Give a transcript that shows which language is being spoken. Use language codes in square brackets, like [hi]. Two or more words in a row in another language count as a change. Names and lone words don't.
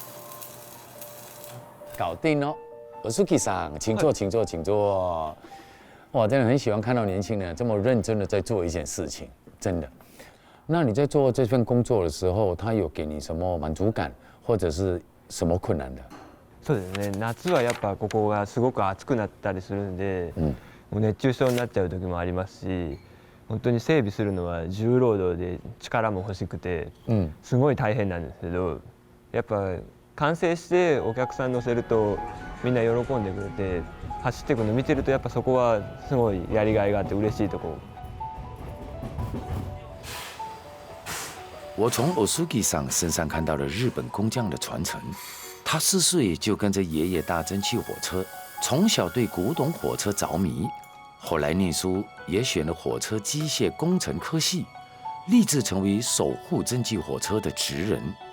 [zh] 搞定哦，Osuki桑，请坐，请坐，请坐。哇，真的很喜欢看到年轻人这么认真的在做一件事情，真的。那你在做这份工作的时候，他有给你什么满足感，或者是什么困难的？ [ja] そうですね。夏はやっぱここがすごく暑くなったりするんで、もう熱中症になっちゃう時もありますし、本当に整備するのは重労働で力も欲しくて、すごい大変なんですけど、やっぱ完成してお客さん乗せるとみんな喜んでくれて、走っていくの見てるとやっぱそこはすごいやりがいがあって嬉しいところ。 [zh] 我从 Osuki 桑身上看到了日本工匠的传承。他4岁就跟着爷爷搭蒸汽火车，从小对古董火车着迷，后来念书也选了火车机械工程科系，立志成为守护蒸汽火车的职人。